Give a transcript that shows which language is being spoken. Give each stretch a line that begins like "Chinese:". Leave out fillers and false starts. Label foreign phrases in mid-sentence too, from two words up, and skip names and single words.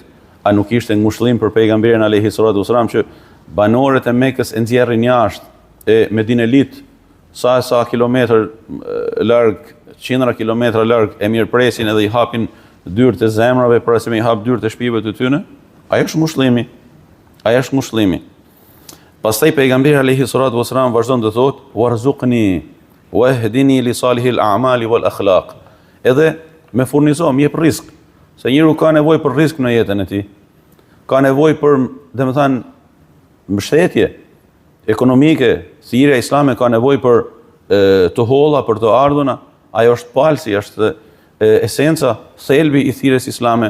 Albanian: A nuk ishte ngushëllim për pejgamberin
Arabic: عليه الصلاة والسلام
Albanian: që banorët e Mekës e nxjerrin jashtë e Medinelit sa kilometër larg, qindra kilometra larg, e mirëpresin edhe i hapin dyert e zemrave para se me i hap dyert e shtëpive të tyre? Ai është ngushëllimi. Ai është ngushëllimi. Pastaj pejgamberi
Arabic: عليه الصلاة والسلام
Albanian: vazhdon të thotë:
Arabic: "وارزقني واهدني لصالح الأعمال والأخلاق."
Albanian: Edhe me furnizo, më jep rrezik. Se njeriu ka nevojë për rrezik në jetën e tij. Ka nevojë për, domethënë, mbështetje ekonomike. Thirrja islame ka nevojë për të holla, për të ardhuna. Ajo është palsi, është esenca, thelbi i thirrjes islame.